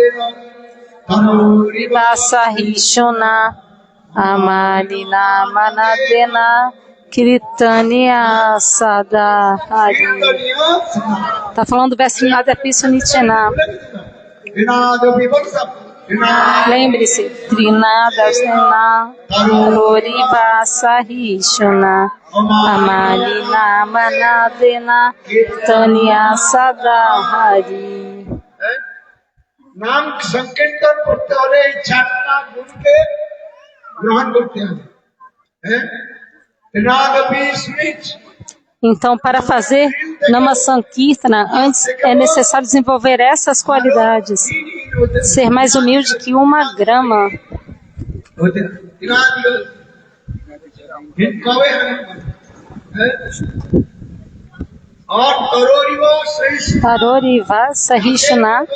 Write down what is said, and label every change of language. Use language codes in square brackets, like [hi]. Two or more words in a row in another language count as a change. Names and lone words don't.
[sa] Vasa Rishona Amalina Manadena Kirtaniya Sadahari. [pt] Está falando do verso [sa] Nada Piso Nityana. [pt] Lembre-se, [sa] Trinada Sena Lori Vasa Rishona Amalina Manadena Kirtaniya Sadahari. [bn] নাম সংকীর্তন করতে হলে এই 4টা গুণকে গ্রহণ করতে হবে [pt] Então, para fazer Nama Sankirtana, antes é necessário desenvolver essas qualidades. Ser mais humilde que uma grama. [sa] Tarori Vasa Rishona.